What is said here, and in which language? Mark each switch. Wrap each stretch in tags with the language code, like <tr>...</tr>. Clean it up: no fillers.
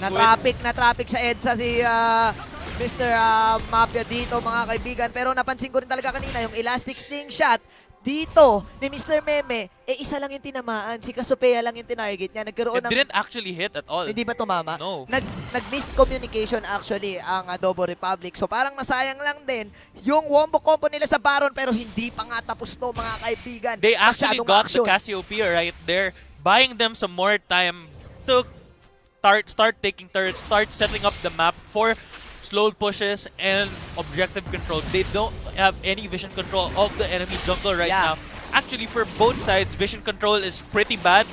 <tl>Na-traffic sa EDSA si Mr. Mafia dito mga kaibigan. Pero napansin ko rin talaga kanina yung elastic slingshot dito ni Mr. Meme, isa lang yung tinamaan. Si Cassiopeia lang yung tinarget niya. Nagkaroon</tl> <en>It didn't actually hit at all.</en> <tl>Hindi ba tumama?</tl> <en>No.</en> <tl>Nag-miscommunication actually ang Adobo Republic. So parang nasayang lang din yung wombo combo nila sa Baron pero hindi pa nga tapos to mga kaibigan.</tl> <en>They actually</en> <tl>Masyadong</tl> <en>got action. the Cassiopeia right there, buying them some more time to start taking turrets, start setting up the map for slow pushes and objective control. They don't have any vision control of the enemy jungle right now. Actually, for both sides, vision control is pretty bad.</en>